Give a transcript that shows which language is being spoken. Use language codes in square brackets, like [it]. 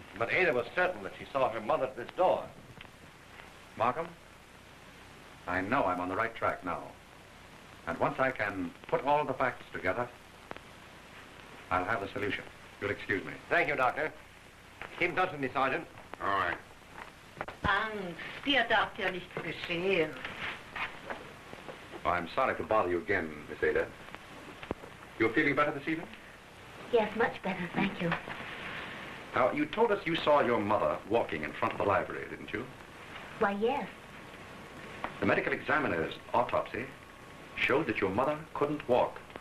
[en] But Ada was certain that she saw her mother at this door. Markham, I know I'm on the right track now. And once I can put all the facts together, I'll have the solution. You'll excuse me. Thank you, Doctor. Keep in touch with me, Sergeant. All right. [de] Angst, dir darf ja nichts geschehen. [en] Oh, I'm sorry to bother you again, Miss Ada. You're feeling better this evening? Yes, much better, thank you. Now, you told us you saw your mother walking in front of the library, didn't you? Why, yes. The medical examiner's autopsy showed that your mother couldn't walk.